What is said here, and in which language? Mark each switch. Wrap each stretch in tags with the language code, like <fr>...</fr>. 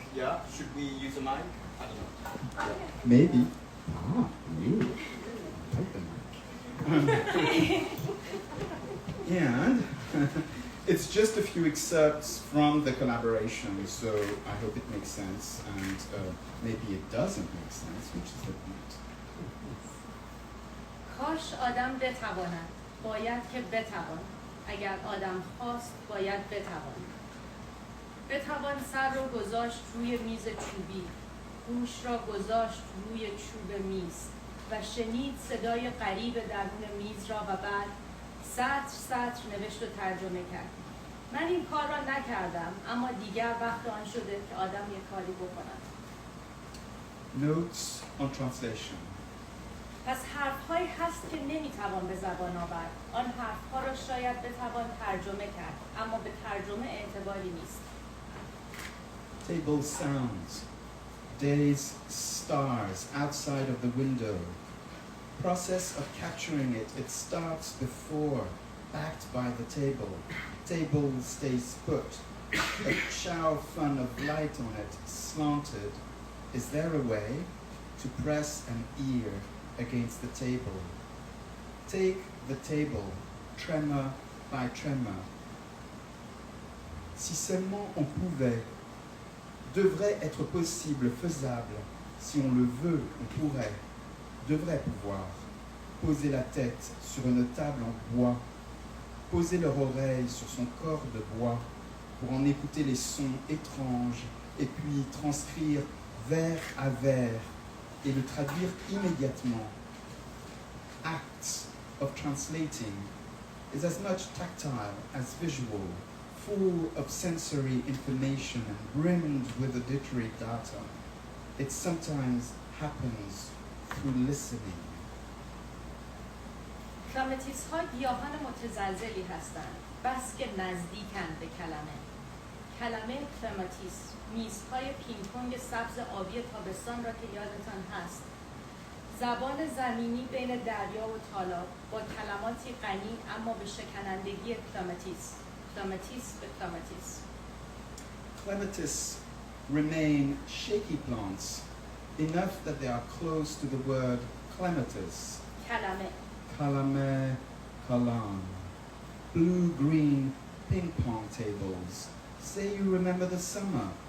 <en>Yeah, should we use a mic? I don't know. Yeah. Maybe. You. And it's just a few excerpts from the collaboration, so I hope it makes sense, and maybe it doesn't make sense, which is the point.</en> <fa>کاش آدم بتواند، باید که بتوان. اگر آدم خواست باید بتوان سر رو گذاشت روی میز چوبی، گوش را گذاشت روی چوب میز و شنید صدای غریب درون میز را و بعد سطر نوشت و ترجمه کرد. من این کار را نکردم، اما دیگر وقت آن شده که آدم یک کاری بکند.</fa> <en>Notes on translation.</en> <fa>پس حرف‌هایی هست که نمیتوان به زبان آورد. آن حرف‌ها را شاید بتوان ترجمه کرد، اما به ترجمه اعتباری نیست.</fa> <en>Table sounds, days, stars outside of the window. Process of capturing it, it starts before, backed by the table. Table stays put. A chow fun of light on it, slanted. Is there a way to press an ear against the table? Take the table, tremor by tremor.</en> <fr>Si seulement on pouvait, devrait être possible, faisable. Si on le veut, on pourrait, devrait pouvoir. Poser la tête sur une table en bois, poser leur oreille sur son corps de bois pour en écouter les sons étranges et puis transcrire vers à vers et le traduire immédiatement.</fr> <en>Acts of translating is as much tactile as visual, full of sensory information and brimmed with auditory data. It sometimes happens through listening.</en> <fa>کلامتیس ها گیاهان متزلزلی هستند، بس که نزدیکند به کلمه کلامتیس، میزهای پینگ پونگ سبز آبی تابستان را که یادتان هست. زبان زمینی بین دریا و تالاب با کلماتی غنی اما به شکنندگی کلامتیس به کلامتیس.</fa> <en>Clematis remain shaky plants enough that they are close to the word clematis.</en> <fa>کلمه.</fa> <en>Kalame, kalam. Blue-green ping-pong tables. Say you remember the summer.</en>